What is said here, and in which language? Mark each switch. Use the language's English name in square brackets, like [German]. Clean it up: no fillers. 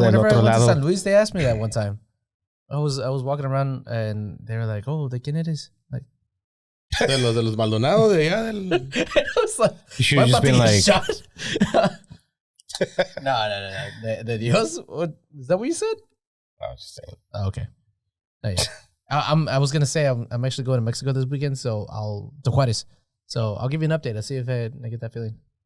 [English] Whenever I went to San Luis, they asked me that one time. I was walking around and they were like, "Oh, [Spanish] ¿de quién eres?" [English] Like, [Spanish] de los Maldonados de allá. [English] I was like, you should have just been like, [Spanish] No. De Dios? [English] What, is that what you said? I was just saying. Oh, okay. Oh, yeah. I was gonna say I'm actually going to Mexico this weekend, so to Juarez. So I'll give you an update. I'll see if I get that feeling.